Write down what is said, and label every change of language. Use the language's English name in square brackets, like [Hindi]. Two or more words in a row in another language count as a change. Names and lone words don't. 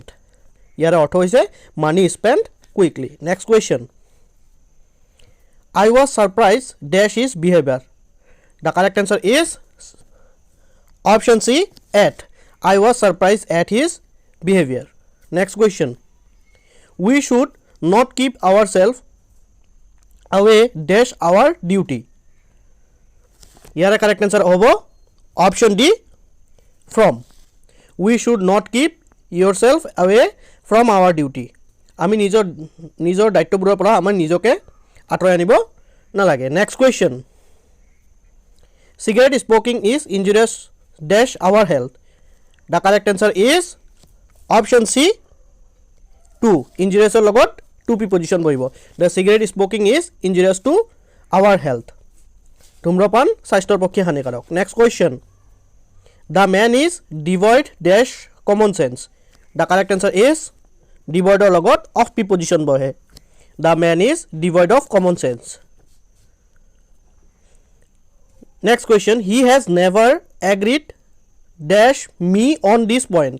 [Assamese] ইয়াৰ অৰ্থ হৈছে [English] money spend quickly. Next question, I was surprise dash is behavior. The correct answer is option C, at. I was surprise at his behavior. Next question, We should not keep our self away dash our duty. [Assamese] ইয়াৰ [English] correct answer [Assamese] হ'ব [English] option D, from. We should not keep yourself away from our duty. [Assamese] আমি নিজৰ দায়িত্ববোৰৰ পৰা আমাৰ নিজকে আঁতৰাই আনিব নালাগে। [English] Next question, cigarette smoking is injurious dash our health. The correct answer is option C, to. [Assamese] injuriousৰ লগত [English] to preposition [Assamese] বহিব। [English] The cigarette smoking is injurious to our health. [Assamese] ধূম্ৰপান স্বাস্থ্যৰ পক্ষে হানিকাৰক। [English] Next question, the man is divide dash common sense. The correct answer is divideৰ লগত of preposition বহে। The man is divide of common sense. Next question, he has never agreed dash me on this point.